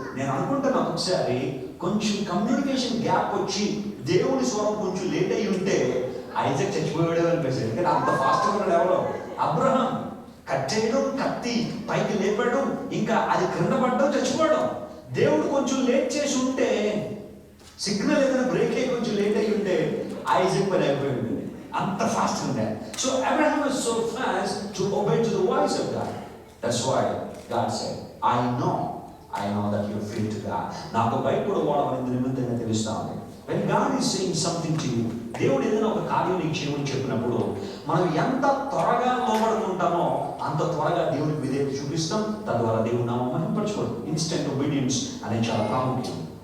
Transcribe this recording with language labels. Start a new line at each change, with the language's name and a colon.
Telugu: నేను అనుకుంటాను ఒకసారి కొంచెం కమ్యూనికేషన్ గ్యాప్ వచ్చి దేవుని స్వరం కొంచెం లేట్ అయ్యి ఉంటే ఐజాక్ చచ్చిపోయాడే అనిపిస్తుంది. ఎందుకంటే అంత ఫాస్ట్గా ఉన్నాడు ఎవరో. అబ్రహాం కట్టేయడం, కత్తి పైకి లేపడం, ఇంకా అది క్రింద పడ్డం, చచ్చిపోవడం. దేవుడు కొంచెం లేట్ చేసి ఉంటే, సిగ్నల్ ఏదైనా బ్రేక్ అయ్యి కొంచెం లేట్ అయ్యి ఉంటే ఐజాక్ పని అయిపోయింది. అంత ఫాస్ట్ ఉండే.
English: So Abraham was so fast to obey to the voice of God. That's why God said, I know that you're free to God.
Telugu: నాకు భయపడు వాడమని నిమిత్తంగా తెలుస్తా ఉంది.
English: When God is saying something to you,
Telugu: దేవుడు ఏదైనా ఒక కార్యం నీకు చేయమని చెప్పినప్పుడు మనం ఎంత త్వరగా లోబడుకుంటామో అంత త్వరగా దేవుడికి విధేయత చూపిస్తాం. తద్వారా దేవుడు నామం మహిమపరచుకోవడం. ఇన్స్టెంట్ ఒబీడియన్స్ అనేది చాలా ప్రాముఖ్యం.